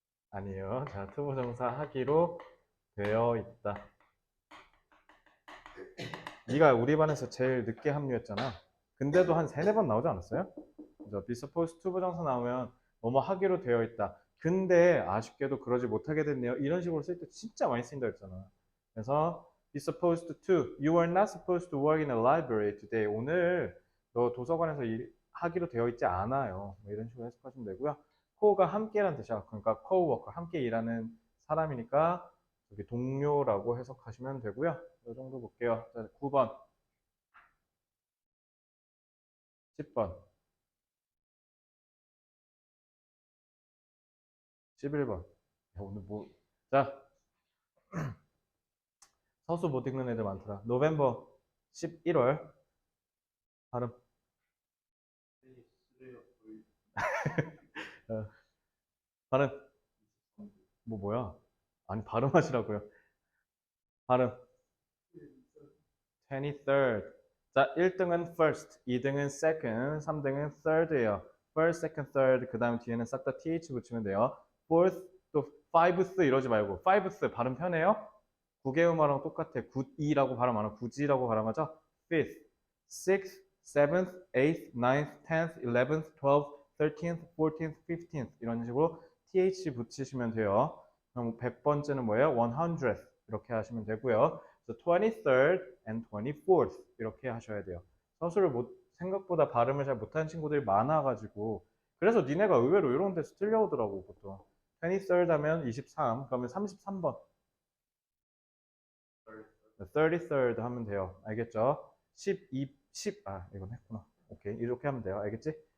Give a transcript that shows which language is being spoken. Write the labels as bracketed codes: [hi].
[ko] 아니에요. 자, 투부정사 하기로 되어 있다. 네가 우리 반에서 제일 늦게 합류했잖아. 근데도 한 세네 번 나오지 않았어요? 그래서 be supposed to 부정사 나오면 뭐뭐 하기로 되어 있다. 근데 아쉽게도 그러지 못하게 됐네요. 이런 식으로 쓸 때 진짜 많이 쓰인다 했잖아. [en] 그래서 be supposed to, you are not supposed to work in a library today. [ko] 오늘 너 도서관에서 하기로 되어 있지 않아요. 뭐 이런 식으로 해석하시면 되고요. co가 함께라는 뜻이야. 그러니까 co-worker, 함께 일하는 사람이니까 여기 동료라고 해석하시면 되고요. 이 정도 볼게요. 자, 9번, 10번, 11번. 야, 오늘 뭐, 자, 서수 못 읽는 애들 많더라. 노벰버 11월 발음. 어, 발음. 뭐야? 아니 발음하시라고요. 발음. 23rd. 자, 1등은 first, 2등은 second, 3등은 third예요. [en] first, second, third. [ko] 그다음 뒤에는 싹 다 th 붙이면 돼요. fourth, 또 fifth 이러지 말고 fifth 발음 편해요? 구개음어랑 똑같아. 9이라고 발음 안 하고 9지라고 발음하죠. [en] fifth, sixth, seventh, eighth, ninth, tenth, eleventh, twelfth, thirteenth, fourteenth, fifteenth [ko] 이런 식으로 th 붙이시면 돼요. 그럼 100번째는 뭐예요? 100th 이렇게 하시면 되고요. [en] So 23rd and 24th [ko] 이렇게 하셔야 돼요. 서술을 생각보다 발음을 잘 못하는 친구들이 많아가지고 그래서 니네가 의외로 이런 데서 틀려오더라고 보통. 23rd 하면 23 그러면 33번 33rd 하면 돼요. 알겠죠? 10, 이건 했구나. 오케이. 이렇게 하면 돼요. 알겠지?